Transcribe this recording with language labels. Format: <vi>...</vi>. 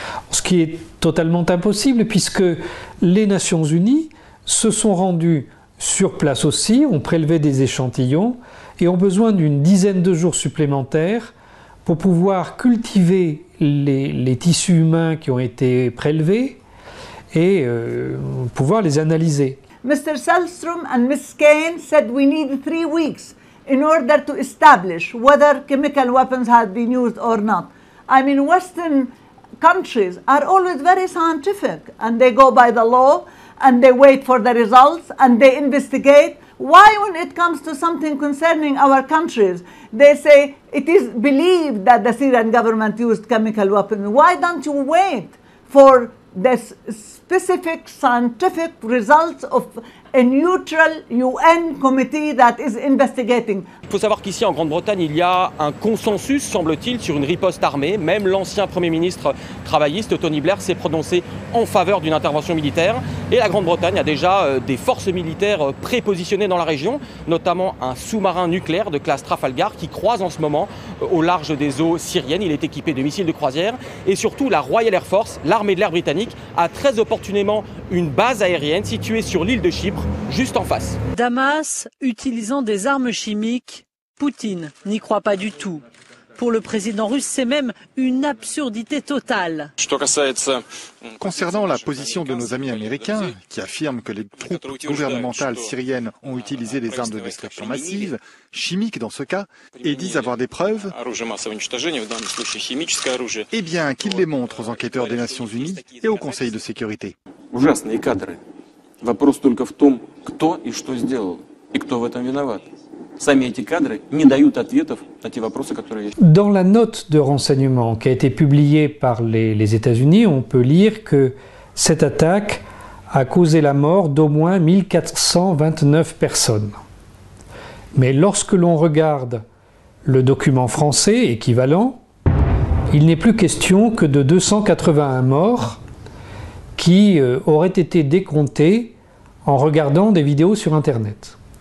<fr>Ce qui est totalement impossible puisque les Nations Unies se sont rendues sur place aussi, ont prélevé des échantillons et ont besoin d'une dizaine de jours supplémentaires pour pouvoir cultiver les tissus humains qui ont été prélevés et pouvoir les analyser.</fr> <en>Mr. Sellstrom and Ms. Kane said we need 3 weeks in order to establish whether chemical weapons had been used or not. I mean, Western countries are always very scientific and they go by the law and they wait for the results and they investigate. Why, when it comes to something concerning our countries, they say it is believed that the Syrian government used chemical weapons? Why don't you wait for the specific scientific results of a neutral UN committee that is investigating?</en> <fr>Il faut savoir qu'ici en Grande-Bretagne, il y a un consensus, semble-t-il, sur une riposte armée. Même l'ancien Premier ministre travailliste, Tony Blair, s'est prononcé en faveur d'une intervention militaire. Et la Grande-Bretagne a déjà des forces militaires prépositionnées dans la région, notamment un sous-marin nucléaire de classe Trafalgar qui croise en ce moment au large des eaux syriennes. Il est équipé de missiles de croisière. Et surtout, la Royal Air Force, l'armée de l'air britannique, a très opportunément une base aérienne située sur l'île de Chypre, juste en face. Damas utilisant des armes chimiques, Poutine n'y croit pas du tout. Pour le président russe, c'est même une absurdité totale. Concernant la position de nos amis américains, qui affirment que les troupes gouvernementales syriennes ont utilisé des armes de destruction massive, chimiques dans ce cas, et disent avoir des preuves, eh bien qu'ils les montrent aux enquêteurs des Nations Unies et au Conseil de sécurité.</fr> <ru>Вопрос только в том, кто и что сделал, и кто в этом виноват. Сами эти кадры не дают ответов на те вопросы, которые есть.</ru> <fr>Dans la note de renseignement qui a été publiée par les États-Unis, on peut lire que cette attaque a causé la mort d'au moins 1429 personnes. Mais lorsque l'on regarde le document français équivalent, il n'est plus question que de 281 morts qui auraient été décomptés en regardant des vidéos sur Internet.</fr>